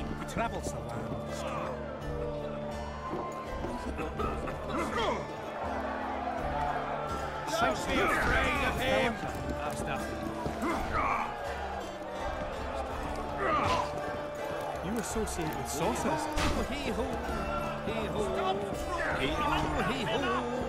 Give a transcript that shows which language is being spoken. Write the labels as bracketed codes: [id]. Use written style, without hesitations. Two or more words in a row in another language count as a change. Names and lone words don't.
[en] He travels the land. Don't be afraid of him! You associate with sorcerers. Hee-ho! Hee-ho! Stop! Hee-ho! Hee-ho!